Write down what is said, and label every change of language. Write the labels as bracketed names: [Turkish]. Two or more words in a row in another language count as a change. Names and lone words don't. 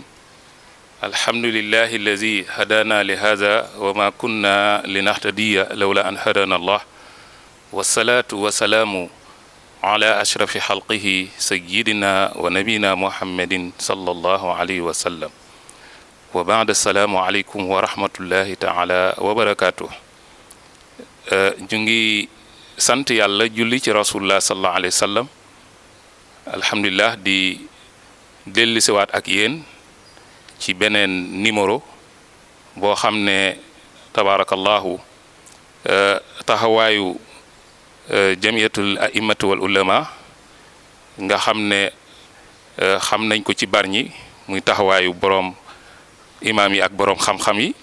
[Arabic] الحمد لله الذي هدانا لهذا وما كنا لنهتدي لولا أن هدانا الله والصلاة والسلام على أشرف خلقه سيدنا ونبينا محمد صلى الله عليه وسلم وبعد. السلام عليكم ورحمة الله تعالى وبركاته. [Wolof] جنجي sant yàlla julli ci [Arabic] رسول الله صلى الله عليه وسلم. [Wolof] alhamdulillah di dellusiwaat ak yéen ci beneen numéro boo xam ne tabarakallahu taxawaayu [Arabic] جمعية الأئمة والعلماء [Wolof] nga xam ne xam nañ ko ci Bargny muy taxawaayu boroom imaam yi ak boroom xam-xam yi.